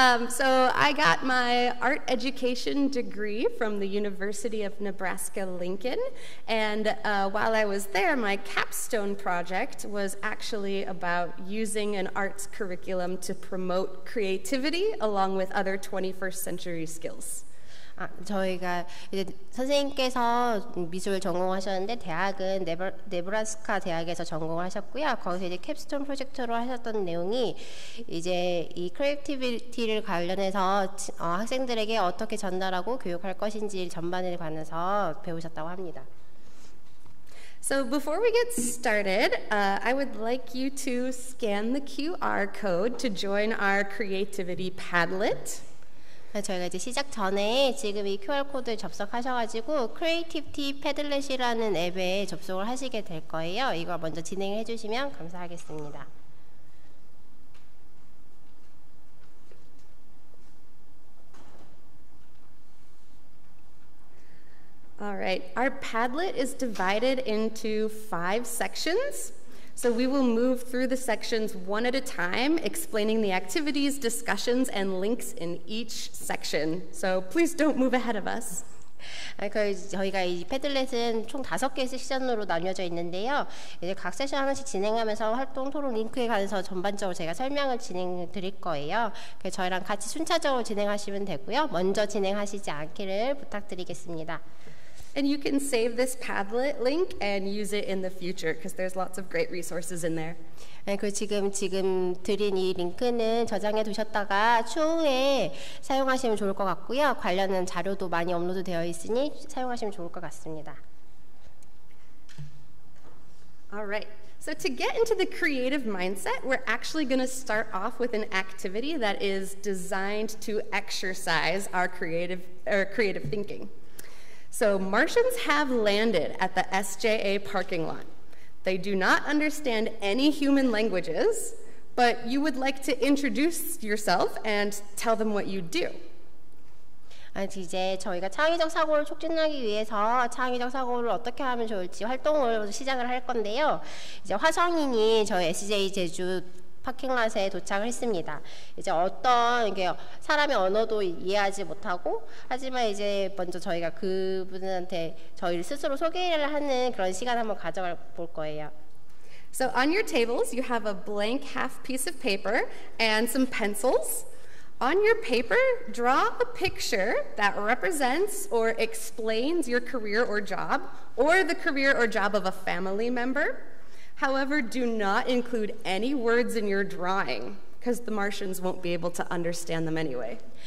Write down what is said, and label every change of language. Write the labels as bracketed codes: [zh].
[en] So I got my art education degree from the University of Nebraska-Lincoln, and while I was there, my capstone project was actually about using an arts curriculum to promote creativity along with other 21st century skills. [ko] 저희가 이제 선생님께서 미술 전공하셨는데 대학은 네브라스카 대학에서 전공을 하셨고요. 거기서 이제 캡스톤 프로젝트로 하셨던 내용이 이제 이 크리에이티비티를 관련해서 학생들에게 어떻게 전달하고 교육할 것인지 전반에 관해서 배우셨다고 합니다. [en] So before we get started, I would like you to scan the QR code to join our Creativity Padlet. [ko] 저희가 이제 시작 전에 지금 이 QR코드에 접속하셔가지고 크리에이티비티 패들렛이라는 앱에 접속을 하시게 될 거예요. 이걸 먼저 진행해 주시면 감사하겠습니다. [en] All right, our Padlet is divided into 5 sections. So we will move through the sections one at a time, explaining the activities, discussions, and links in each section. So please don't move ahead of us. [ko] 저희가 이 패들렛은 총 5개의 섹션으로 나뉘어져 있는데요. 이제 각 섹션 하나씩 진행하면서 활동 토론 링크에 관해서 전반적으로 제가 설명을 진행해 드릴 거예요. 그래서 저희랑 같이 순차적으로 진행하시면 되고요. 먼저 진행하시지 않기를 부탁드리겠습니다. [en] And you can save this Padlet link and use it in the future because there's lots of great resources in there. [ko] 그 지금 드린 이 링크는 저장해 두셨다가 추후에 사용하시면 좋을 것 같고요. 관련한 자료도 많이 업로드 되어 있으니 사용하시면 좋을 것 같습니다. [en] All right. So to get into the creative mindset, we're actually going to start off with an activity that is designed to exercise our creative thinking. So Martians have landed at the SJA parking lot. They do not understand any human languages, but you would like to introduce yourself and tell them what you do. [ko] 이제 저희가 창의적 사고를 촉진하기 위해서 창의적 사고를 어떻게 하면 좋을지 활동을 시작을 할 건데요. 이제 화성인이 저희 SJ 제주 파킹랏에 도착을 했습니다. 이제 어떤 이게 사람의 언어도 이해하지 못하고 하지만 이제 먼저 저희가 그분한테 저희를 스스로 소개를 하는 그런 시간 한번 가져볼 거예요. [en] So on your tables you have a blank half piece of paper and some pencils. On your paper, draw a picture that represents or explains your career or job, or the career or job of a family member. However, do not include any words in your drawing because the Martians won't be able to understand them anyway.